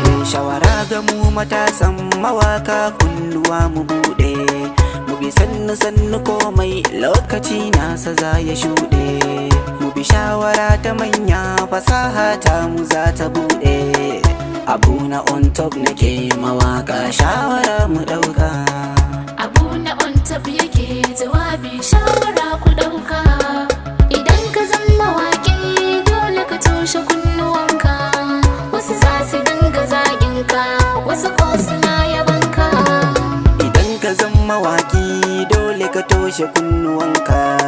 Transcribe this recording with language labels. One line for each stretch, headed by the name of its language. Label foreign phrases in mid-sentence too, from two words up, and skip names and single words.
Hausa: Shawara ga mu matasan mawaka, kunnuwa mu buɗe. Mu bi sannu sannu, komai lokaci nasa za ya shuɗe. Mu bi shawara ta manya, fasaha ta mu za ta buɗe. Abu na
English: on top
Hausa: nake mawaka, shawara mu ɗauka. Abu na
English: on top
Hausa: yake jawabi, shawara ku ɗauka. Idan ka zama mawaƙi, dole ka toshe kunnuwanka. Wasu za su dinga zagin ka, wasu ko suna yabon ka. Idan ka zama mawaƙi, dole ka toshe kunnuwanka.